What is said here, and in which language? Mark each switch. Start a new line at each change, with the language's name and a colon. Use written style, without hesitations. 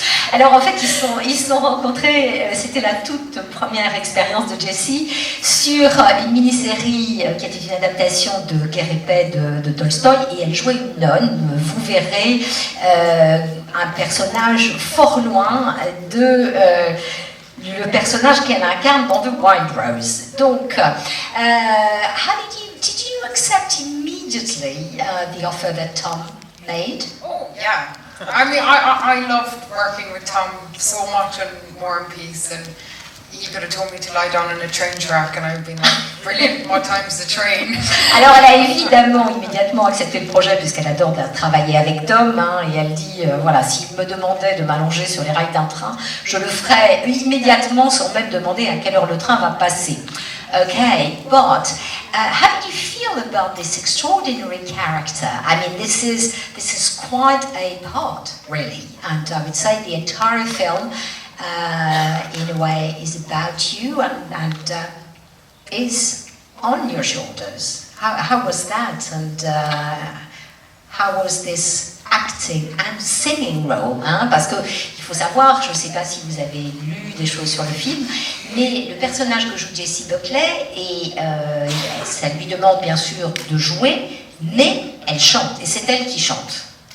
French: Alors en fait, ils se sont rencontrés, c'était la toute première expérience de Jessie sur une mini-série qui était une adaptation de Guerre et Paix de Tolstoï, et elle jouait une nonne. Vous verrez un personnage fort loin de le personnage qu'elle incarne dans The Wild Rose.
English: Donc, did you accept immediately the offer that Tom made? Oh, yeah. I mean, I loved working with Tom so much on War and Peace, and he could have told me to lie down in a train track and I'd been like, brilliant, what time's the train?
French: Alors elle a évidemment immédiatement accepté le projet puisqu'elle adore travailler avec Tom, et elle dit, voilà, s'il me demandait de m'allonger sur les rails d'un train, je le ferais immédiatement sans même demander à quelle heure le train va passer.
English: Okay, but how did you feel about this extraordinary character? I mean, this is quite a part, really, and I would say the entire film, in a way, is about you and is on your shoulders. How was that, and how was this acting and singing role,
French: parce que il faut savoir, je ne sais pas si vous avez lu des choses sur le film, mais le personnage que joue Jessie Buckley, et ça lui demande bien sûr de jouer, mais elle chante, et c'est elle qui chante.